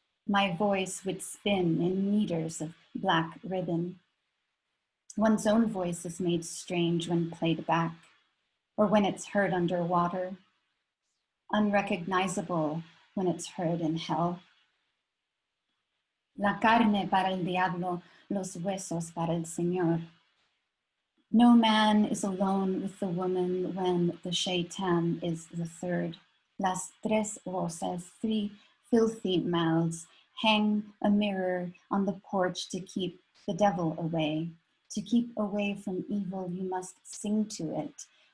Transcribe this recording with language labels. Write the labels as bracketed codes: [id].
[en] My voice would spin in meters of black ribbon. One's own voice is made strange when played back, or when it's heard underwater, unrecognizable when it's heard in hell. [es] La carne para el diablo, los huesos para el Señor. [en] No man is alone with the woman when the shaitan is the third. [es] Las tres voces, [en] three filthy mouths, hang a mirror on the porch to keep the devil away. To keep away from evil, you must sing to it.